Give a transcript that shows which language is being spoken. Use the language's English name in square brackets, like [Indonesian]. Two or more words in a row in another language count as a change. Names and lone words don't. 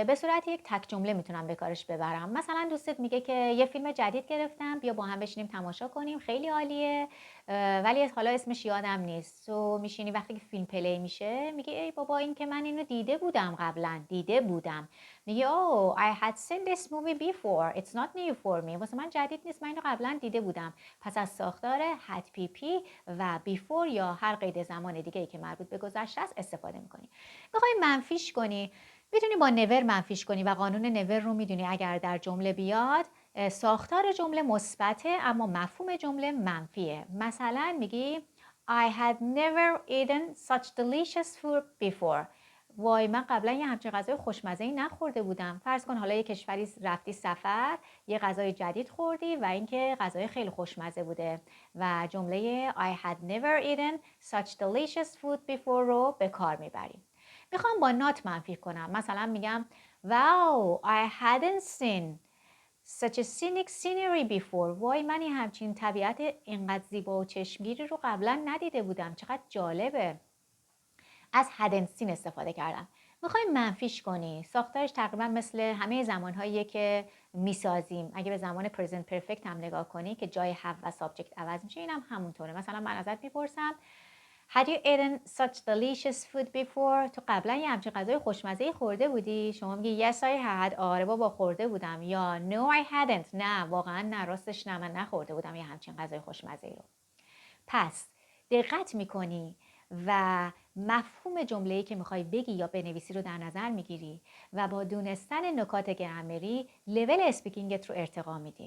[Persian] به صورت یک تک جمله میتونم به کارش ببرم. مثلا دوستت میگه که یه فیلم جدید گرفتم، بیا با هم بشینیم تماشا کنیم، خیلی عالیه ولی حالا اسمش یادم نیست. تو میشینی وقتی که فیلم پلی میشه میگی ای بابا این که من اینو دیده بودم قبلا، میگی [English] oh I had seen this movie before it's not new for me. [Persian] واسه من جدید نیست، من اینو قبلا دیده بودم. پس از ساختار [English] had pp [Persian] و before یا هر قید زمان دیگه‌ای که مربوط به گذشته است استفاده میکنی. میخوای منفیش کنی، میتونی با نور منفیش کنی و قانون نور رو میدونی. اگر در جمله بیاد ساختار جمله مثبته اما مفهوم جمله منفیه. مثلا میگی [English] I had never eaten such delicious food before. [Persian] وای من قبلا یه همچین غذای خوشمزه‌ای نخورده بودم. فرض کن حالا یه کشوری رفتی سفر، یه غذای جدید خوردی و اینکه غذای خیلی خوشمزه بوده و جمله [English] I had never eaten such delicious food before [Persian] رو به کار میبریم. میخوام با not منفی کنم. مثلا میگم [English] Wow, I hadn't seen such a scenic scenery before. [Persian] وای من این همچین طبیعت اینقدر زیبا و چشمگیری رو قبلا ندیده بودم. چقدر جالبه. از [English] hadn't seen [Persian] استفاده کردم. میخوایم منفیش کنی. ساختارش تقریبا مثل همه زمانهاییه که میسازیم. اگه به زمان [English] present perfect [Persian] هم نگاه کنی که جای have و subject عوض میشه، اینم همونطوره. مثلا من ازت میپرسم [English] Had you eaten such delicious food before? [Persian] تو قبلا یه همچین غذای خوشمزه‌ای خورده بودی؟ شما میگی [English] Yes I had. [Persian] آره بابا خورده بودم. یا [English] No I hadn't. [Persian] نه واقعا نه، راستش نه، من نخورده بودم یه همچین غذای خوشمزه‌ای رو. پس دقت میکنی و مفهوم جمله‌ای که میخوای بگی یا بنویسی رو در نظر میگیری و با دونستن نکات گرامری لول اسپیکینگت رو ارتقا میدی.